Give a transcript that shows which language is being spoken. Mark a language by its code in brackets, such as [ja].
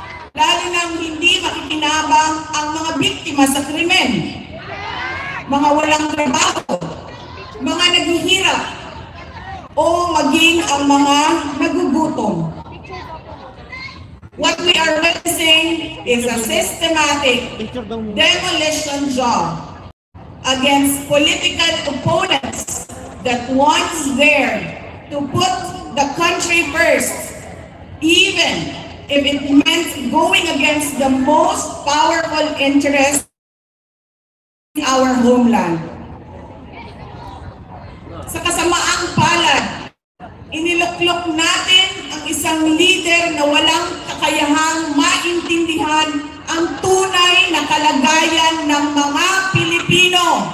[tl] Lalo nang hindi makikinabang ang mga biktima sa krimen, mga walang trabaho, mga naghihirap, o maging ang mga nagugutom. [en] What we are witnessing is a systematic demolition job against political opponents that wants there to put the country first, even if it meant going against the most powerful interest in our homeland. [tl] Sa kasamaang palad, iniluklok natin ang isang leader na walang kakayahang maintindihan ang tunay na kalagayan ng mga Pilipino.